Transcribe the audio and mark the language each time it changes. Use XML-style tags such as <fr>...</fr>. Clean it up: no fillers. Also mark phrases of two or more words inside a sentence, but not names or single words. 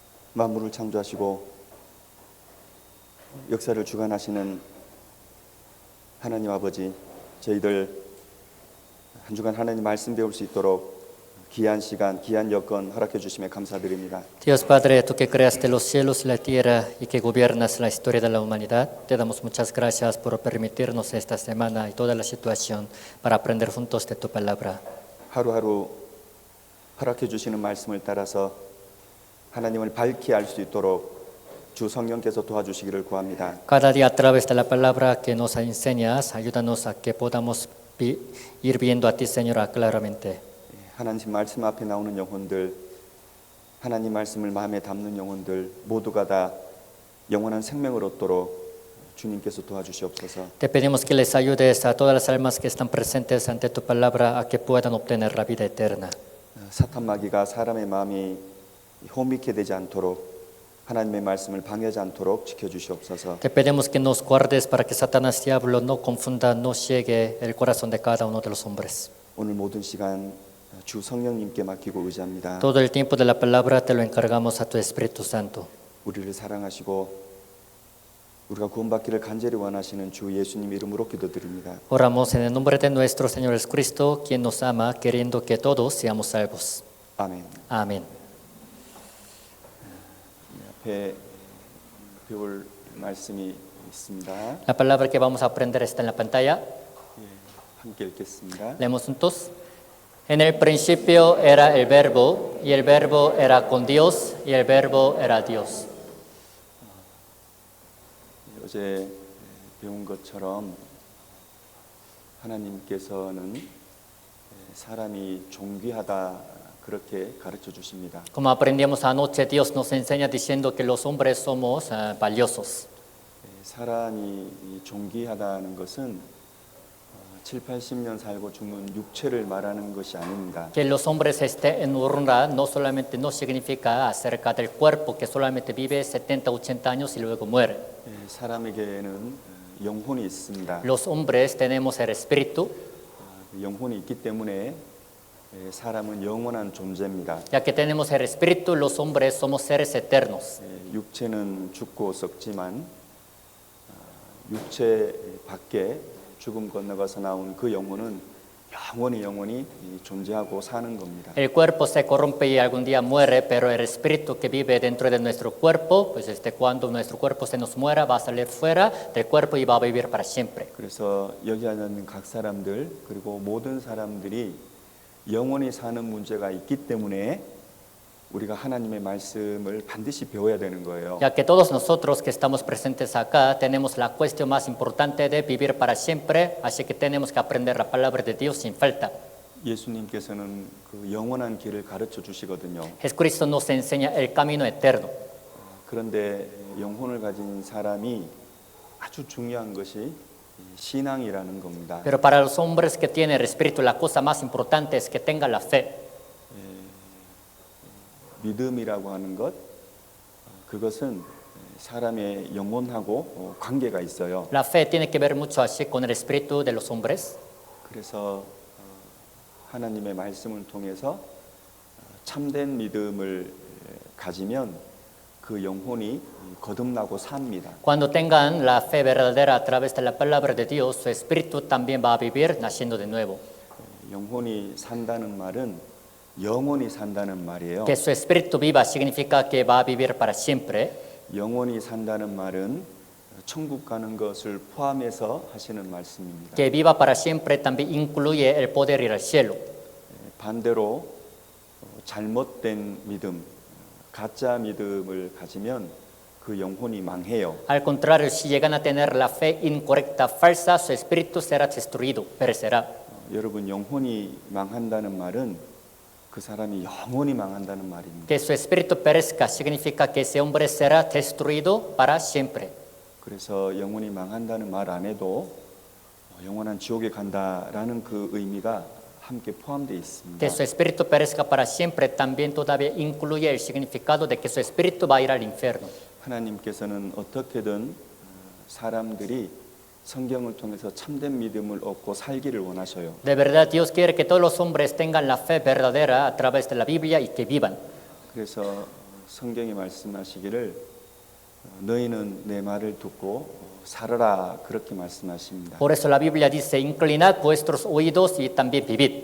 <ko>만물을 창조하시고 역사를 주관하시는 하나님 아버지, 저희들 한 주간 하나님 말씀 배울 수 있도록 귀한 시간, 귀한 여건 허락해 주심에 감사드립니다.</ko> <es>Dios Padre, tú que creaste los cielos y la tierra y que gobiernas la historia de la humanidad, te damos muchas gracias por permitirnos esta semana y toda la situación para aprender juntos de tu palabra.</es> <ko>하루하루 허락해 주시는 말씀을 따라서 하나님을 밝히 알 수 있도록 주 성령께서 도와주시기를 구합니다.</ko> <es>Cada día a través de la palabra que nos enseñas, ayúdanos a que podamos ir viendo a ti, Señor, claramente.</es> <ko>하나님 말씀 앞에 나오는 영혼들, 하나님 말씀을 마음에 담는 영혼들 모두가 다 영원한 생명을 얻도록 주님께서 도와주시옵소서.</ko> <es>Te pedimos que les ayudes a todas las almas que están presentes ante tu palabra a que puedan obtener la vida eterna.</es> <ko>사탄 마귀가 사람의 마음이 혼미케 되지 않도록 하나님의 말씀을 방해하지 않도록 지켜주시옵소서.</ko> <es>Te pedimos que nos guardes para que Satanás diablo no confunda, no ciegue el corazón de cada uno de los hombres.</es> <ko>오늘 모든 시간 주 성령님께 맡기고 의지합니다.</ko> <es>Todo el tiempo de la palabra te lo encargamos a tu Espíritu Santo.</es> <ko>우리를 사랑하시고 우리가 구원받기를 간절히 원하시는 주 예수님 이름으로 기도드립니다.</ko> <es>Oramos en el nombre de nuestro Señor Jesucristo, quien nos ama, queriendo que todos seamos salvos.</es> <ko>아멘.</ko> <es>Amén.</es> <ko>앞에 배울 말씀이 있습니다.</ko> <es>La palabra que vamos a aprender está en la pantalla.</es> <ko>함께 읽겠습니다.</ko> <es>Leemos juntos. En el principio era el verbo, y el verbo era con Dios, y el verbo era Dios.</es> <ko>어제 배운 것처럼 하나님께서는 사람이 존귀하다 그렇게 가르쳐 주십니다.</ko> <es>Como aprendimos anoche, Dios nos enseña diciendo que los hombres somos valiosos.</es> <ko>사람이 존귀하다는 것은 7, 80년 살고 죽는 육체를 말하는 것이 아닙니다.</ko> <es>Que los hombres estén en honra no solamente no significa acerca del cuerpo que solamente vive 70, 80 años y luego muere.</es> <ko>사람에게는 영혼이 있습니다.</ko> <es>Los hombres tenemos el espíritu,</es> <ko>영혼이 있기 때문에 사람은 영원한 존재입니다.</ko> <es>ya que tenemos el espíritu, los hombres somos seres eternos.</es> <ko>육체는 죽고 썩지만 육체 밖에 죽음 건너가서 나온 그 영혼은 영원히 존재하고 사는 겁니다.</ko> <es>El cuerpo se corrompe y algún día muere, pero el espíritu que vive dentro de nuestro cuerpo, pues cuando nuestro cuerpo se nos muera, va a salir fuera del cuerpo y va a vivir para siempre.</es> <ko>그래서 여기 앉는 각 사람들 그리고 모든 사람들이 영원히 사는 문제가 있기 때문에 우리가 하나님의 말씀을 반드시 배워야 되는 거예요.</ko> <es>Ya que todos nosotros que estamos presentes acá tenemos la cuestión más importante de vivir para siempre, así que tenemos que aprender la palabra de Dios sin falta.</es> <ko>예수님께서는 그 영원한 길을 가르쳐 주시거든요.</ko> <es>Jesucristo nos enseña el camino eterno.</es> <ko>그런데 영혼을 가진 사람이 아주 중요한 것이 신앙이라는 겁니다.</ko> <es>Pero para los hombres que tienen el espíritu, la cosa más importante es que tengan la fe.</es> <ko>믿음이라고 하는 것, 그것은 사람의 영혼하고 관계가 있어요.</ko> <es>La fe tiene que ver mucho así con el espíritu de los hombres.</es> <ko>그래서 하나님의 말씀을 통해서 참된 믿음을 가지면 그 영혼이 거듭나고 삽니다.</ko> <es>Cuando tengan la fe verdadera a través de la palabra de Dios, su espíritu también va a vivir naciendo de nuevo.</es> <ko>영혼이 산다는 말은 영원히 산다는 말이에요.</ko> <es>Que su espíritu viva significa que va a vivir para siempre.</es> <ko>영원히 산다는 말은 천국 가는 것을 포함해서 하시는 말씀입니다.</ko> <es>Que viva para siempre también incluye el poder ir al cielo.</es> <ko>반대로 잘못된 믿음, 가짜 믿음을 가지면 그 영혼이 망해요.</ko> <es>Al contrario, si llegan a tener la fe incorrecta, falsa, su espíritu será destruido, perecerá.</es> <ko>여러분, 영혼이 망한다는 말은 그 사람이 영원히 망한다는 말입니다.</ko> <es>Que su espíritu perezca significa que ese hombre será destruido para siempre.</es> <ko>그래서 영혼이 망한다는 말 안에도 영원한 지옥에 간다라는 그 의미가 함께 포함되어 있습니다.</ko> <es>Que su espíritu perezca para siempre también todavía incluye el significado de que su espíritu va a ir al infierno.</es> <ko>하나님께서는 어떻게든 사람들이 성경을 통해서 참된 믿음을 얻고 살기를 원하셔요.</ko> <es>De verdad, Dios quiere que todos los hombres tengan la fe verdadera a través de la Biblia y que vivan.</es> <ko>그래서 성경이 말씀하시기를 너희는 내 말을 듣고 살아라 그렇게 말씀하십니다.</ko> <es>Por eso la Biblia dice, inclinad vuestros oídos y también vivid.</es>